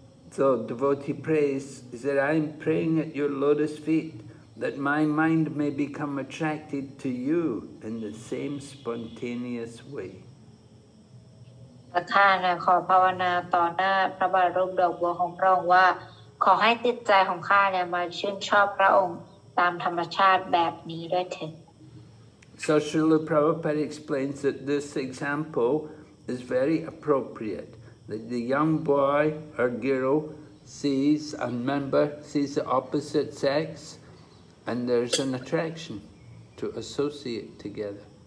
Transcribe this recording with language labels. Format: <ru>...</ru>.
<en>So devotee prays, he said, "I'm praying at your lotus feet that my mind may become attracted to you in the same spontaneous way."</en> <th>ข้าเนี่ยขอภาวนาต่อหน้าพระบาทรูปดอกบัวของพระองค์ว่าขอให้จิตใจของข้าเนี่ยมาชื่นชอบพระองค์ตามธรรมชาติแบบนี้ด้วยเถิด</th> <en>So Srila Prabhupada explains that this example is very appropriate. That the young boy or girl sees the opposite sex, and there's an attraction to associate together.</en>